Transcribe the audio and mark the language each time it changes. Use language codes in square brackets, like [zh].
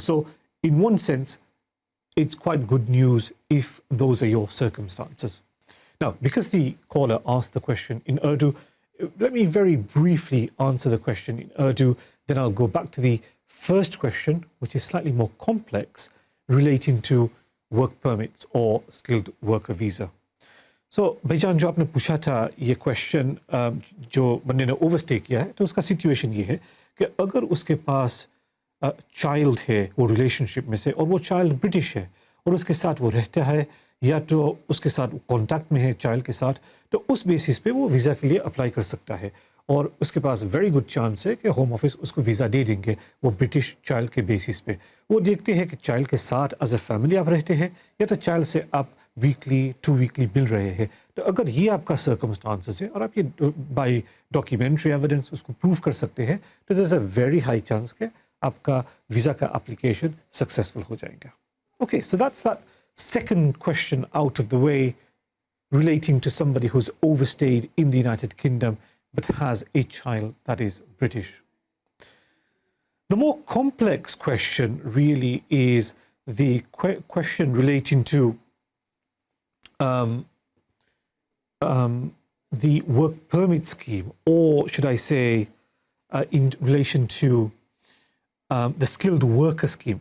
[en] So in one sense, it's quite good news if those are your circumstances. Now, because the caller asked the question in Urdu, let me very briefly answer the question in Urdu, then I'll go back to the first question, which is slightly more complex, relating to work permits or skilled worker visa. [hi] So भाईजान जो आपने पूछा था ये question जो बंदे ने overstay किया है, तो उसका सिचुएशन ये है कि अगर उसके पास चाइल्ड है वो रिलेशनशिप में से और वो चाइल्ड ब्रिटिश है और उसके साथ वो रहता है या तो उसके साथ कॉन्टैक्ट में है चाइल्ड के साथ, तो उस बेसिस पे वो वीज़ा के लिए अप्लाई कर सकता है और उसके पास वेरी गुड चांस है कि होम ऑफिस उसको वीज़ा दे देंगे वो ब्रिटिश चाइल्ड के बेसिस पे। वो देखते हैं कि चाइल्ड के साथ [en] as a family [hi] आप रहते हैं या तो चाइल्ड से आप वीकली 2 वीकली मिल रहे हैं। तो अगर ये आपका सर्कमस्टांसेस है और आप ये बाय डॉक्यूमेंट्री एविडेंस उसको प्रूव कर सकते हैं, तो [en] there is a very high chance [hi] कि आपका वीज़ा का एप्लीकेशन सक्सेसफुल हो जाएगा। [en] Okay, so that's that second question out of the way relating to somebody who's overstayed in the United Kingdom but has a child that is British. The more complex question really is the question relating to the work permit scheme, or should I say in relation to the skilled worker scheme.